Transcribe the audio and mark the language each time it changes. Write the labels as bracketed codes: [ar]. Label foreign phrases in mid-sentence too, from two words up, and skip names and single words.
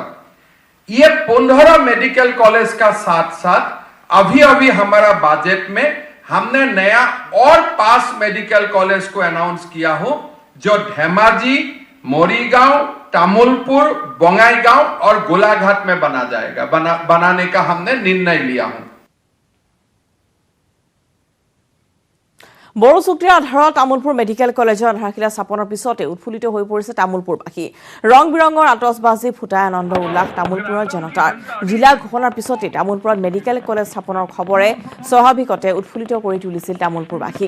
[hi] ये 15 मेडिकल कॉलेज का साथ साथ अभी हमारा बजट में हमने नया और 5 मेडिकल कॉलेज को अनाउंस किया हो, जो धेमाजी, मोरीगांव, तामुलपुर, बंगाईगांव और गोलाघाट में बना जाएगा, बनाने का हमने निर्णय लिया हूं। [as] বড়ো চুক্তিৰ আধাৰত তামোলপুৰ মেডিকেল কলেজৰ আধাৰশিলা স্থাপনৰ পিছতে উৎফুল্লিত হৈ পৰিছে তামোলপুৰবাসী। ৰং বিৰঙৰ আতচবাজি ফুটাই আনন্দ উল্লাস তামোলপুৰৰ জনতাৰ। জিলা ঘোষণাৰ পিছতে তামোলপুৰত মেডিকেল কলেজ স্থাপনৰ খবৰে স্বাভাৱিকতে উৎফুল্লিত কৰি তুলিছিল তামোলপুৰবাসীক।